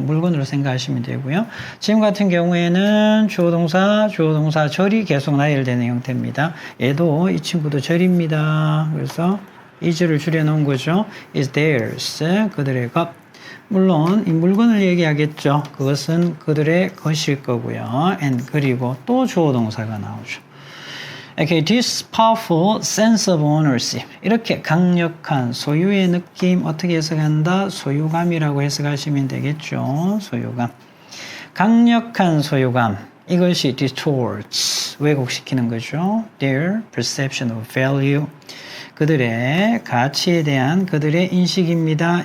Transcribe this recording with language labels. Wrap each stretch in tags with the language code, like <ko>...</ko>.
<ko>물건으로 생각하시면 되고요. 지금 같은 경우에는 주어동사 절이 계속 나열되는 형태입니다. 얘도 이 친구도 절입니다. 그래서 is를 줄여놓은 거죠.</ko> <en>is theirs,</en> <ko>그들의 것. 물론 이 물건을 얘기하겠죠. 그것은 그들의 것일 거고요. and 그리고 또 주어동사가 나오죠.</ko> <en>Okay, this powerful sense of ownership.</en> <ko>이렇게 강력한 소유의 느낌 어떻게 해석한다? 소유감이라고 해석하시면 되겠죠. 소유감. 강력한 소유감. 이것이 distorts, 왜곡시키는 거죠.</ko> <en>Their perception of value.</en> <ko>그들의 가치에 대한 그들의 인식입니다.</ko>